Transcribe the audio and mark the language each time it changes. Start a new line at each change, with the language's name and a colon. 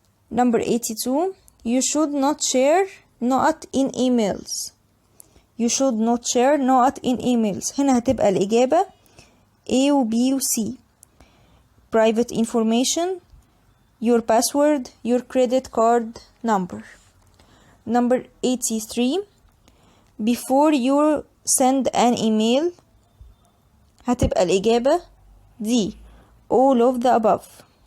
English: Number 82. You should not share not in emails. You should not share not in emails.
Arabic: هنا هتبقى الإجابة A و B و C.
English: Private information, your password, your credit card number. Number 83. Before you send an email.
Arabic: هتبقى الإجابة D.
English: All of the above.